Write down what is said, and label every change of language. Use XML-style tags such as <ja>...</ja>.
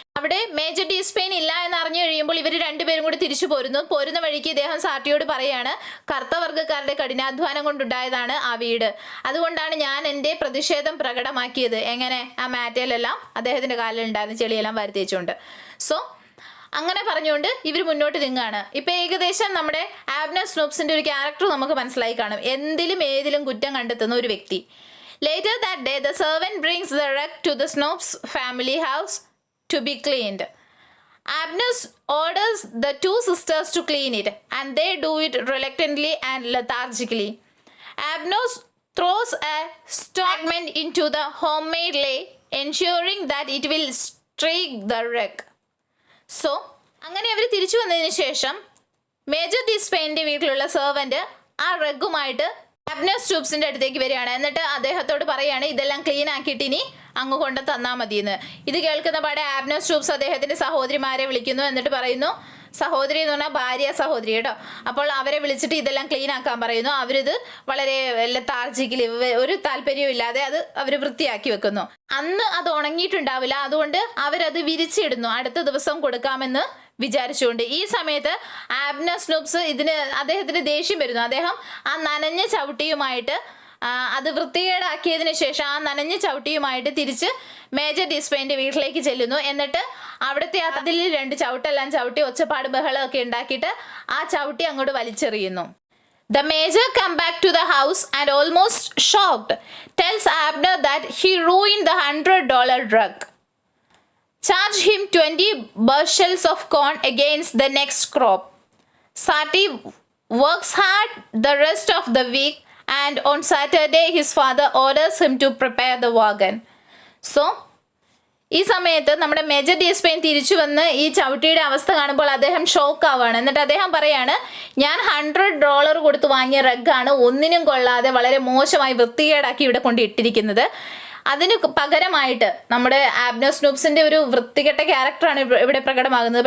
<ml>അവിടെ മേജർ ഡിസ്പെയിൻ ഇല്ല എന്ന് അറിഞ്ഞു കഴിയുമ്പോൾ ഇവർ രണ്ടുപേരും കൂടി തിരിച്ചു പോരുന്ന വഴിക്ക് ഇദ്ദേഹം സാർട്ടിയോട് പറയാണ്, കറുത്തവർഗ്ഗക്കാരുടെ കഠിനാധ്വാനം കൊണ്ടുണ്ടായതാണ് ആ വീട്, അതുകൊണ്ടാണ് ഞാൻ എൻ്റെ പ്രതിഷേധം പ്രകടമാക്കിയത്. എങ്ങനെ? ആ മാറ്റയിലെല്ലാം അദ്ദേഹത്തിന്റെ കാലിൽ ഉണ്ടായിരുന്ന ചെളിയെല്ലാം വാരി തേച്ചുകൊണ്ട്. സോ അങ്ങനെ പറഞ്ഞുകൊണ്ട് ഇവർ മുന്നോട്ട് നീങ്ങുകയാണ്. ഇപ്പൊ ഏകദേശം നമ്മുടെ ആബ്നർ സ്നൂപ്സിന്റെ ഒരു ക്യാരക്ടർ നമുക്ക് മനസ്സിലായി കാണും. എന്തിലും ഏതിലും കുറ്റം കണ്ടെത്തുന്ന ഒരു വ്യക്തി.</ml> <en>Later that day, the servant brings the rug to the Snopes family house to be cleaned. Abner orders the two sisters to clean it, and they do it reluctantly and lethargically. Abner throws a fragment into the homemade lay, ensuring that it will streak the rug.</en> <ml>So, അങ്ങനെ അവർ തിരിച്ചു വന്നതിന് ശേഷം major ഡിസ്പെയിൻ്റെ വീട്ടിലുള്ള servant ആ റഗ്ഗുമായിട്ട് ആബ്നർ സ്റ്റൂപ്സിന്റെ അടുത്തേക്ക് വരികയാണ്. എന്നിട്ട് അദ്ദേഹത്തോട് പറയാണ്, ഇതെല്ലാം ക്ലീൻ ആക്കിയിട്ട് ഇനി അങ്ങ് കൊണ്ട് തന്നാൽ മതിയെന്ന്. ഇത് കേൾക്കുന്ന പാടെ ആബ്നർ സ്റ്റൂപ്സ് അദ്ദേഹത്തിന്റെ സഹോദരിമാരെ വിളിക്കുന്നു. എന്നിട്ട് പറയുന്നു, സഹോദരി എന്ന് പറഞ്ഞാൽ ഭാര്യ സഹോദരി കേട്ടോ. അപ്പോൾ അവരെ വിളിച്ചിട്ട് ഇതെല്ലാം ക്ലീൻ ആക്കാൻ പറയുന്നു. അവരിത് വളരെ ലെത്താർജിക്കലി, ഒരു താല്പര്യവും ഇല്ലാതെ അത് അവർ വൃത്തിയാക്കി വെക്കുന്നു. അന്ന് അത് ഉണങ്ങിയിട്ടുണ്ടാവില്ല, അതുകൊണ്ട് അവരത് വിരിച്ചിടുന്നു, അടുത്ത ദിവസം കൊടുക്കാമെന്ന് വിചാരിച്ചുകൊണ്ട്. ഈ സമയത്ത് ആബ്നർ സ്നൂപ്സ് അദ്ദേഹത്തിന് ദേഷ്യം വരുന്നു. അദ്ദേഹം ആ നനഞ്ഞ ചവിട്ടിയുമായിട്ട് അത് വൃത്തികേടാക്കിയതിന് ശേഷം ആ നനഞ്ഞ ചവിട്ടിയുമായിട്ട് തിരിച്ച് മേജർ ഡിസ്പെയിൻ്റെ വീട്ടിലേക്ക് ചെല്ലുന്നു. എന്നിട്ട് അവിടുത്തെ അതിൽ 2 ചവിട്ടെല്ലാം ചവിട്ടി ഒച്ചപ്പാട് ബഹളമൊക്കെ ഉണ്ടാക്കിയിട്ട് ആ ചവിട്ടി അങ്ങോട്ട് വലിച്ചെറിയുന്നു.</ml> <en>The major come back to the house and almost shocked tells Abner that he ruined the $100 rug. Charge him 20 bushels of corn against the next crop. Sati works hard the rest of the week, and on Saturday his father orders him to prepare the wagon.</en> <ml>So, ഈ സമയത്ത് നമ്മുടെ major ഡിസ്പെയിൻ തിരിച്ചു വന്ന് ഈ ചവിട്ടിയുടെ അവസ്ഥ കാണുമ്പോൾ അദ്ദേഹം shock ആവുകയാണ്. എന്നിട്ട് അദ്ദേഹം പറയാണ്, ഞാൻ $100 കൊടുത്ത് വാങ്ങിയ റഗ്ഗാണ് ഒന്നിനും കൊള്ളാതെ വളരെ മോശമായി വൃത്തികേടാക്കി ഇവിടെ കൊണ്ട് ഇട്ടിരിക്കുന്നത്. അതിന് പകരമായിട്ട് നമ്മുടെ ആബ്നർ സ്നൂപ്സിന്റെ ഒരു വൃത്തികെട്ട ക്യാരക്ടറാണ് ഇവിടെ പ്രകടമാകുന്നത്.</ml>